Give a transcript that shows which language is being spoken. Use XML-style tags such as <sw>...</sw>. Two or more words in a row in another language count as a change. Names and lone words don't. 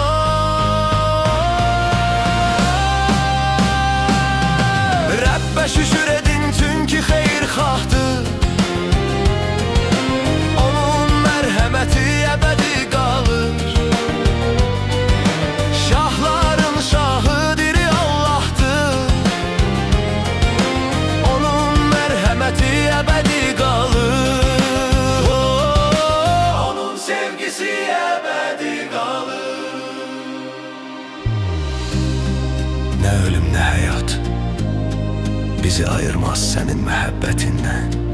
<az>Rəbbə şükür edin, çünki xeyirxahdır. Onun mərhəməti əbədi qalır.</az> <tr>Şahların şahı diri Allah'tır. Ebedi kalır. Onun sevgisi ebedi kalır. Ne ölüm ne hayat bizi ayırmaz senin məhəbbətindən.</tr>